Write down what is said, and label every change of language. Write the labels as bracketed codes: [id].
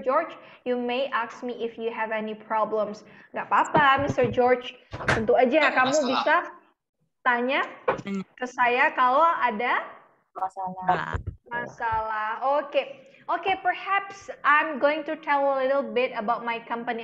[en] George, you may ask me if you have any problems. [id] Nggak apa-apa, Mr. George. Tentu aja kamu bisa tanya ke saya kalau ada masalah. [en] Oke, perhaps I'm going to tell a little bit about my company.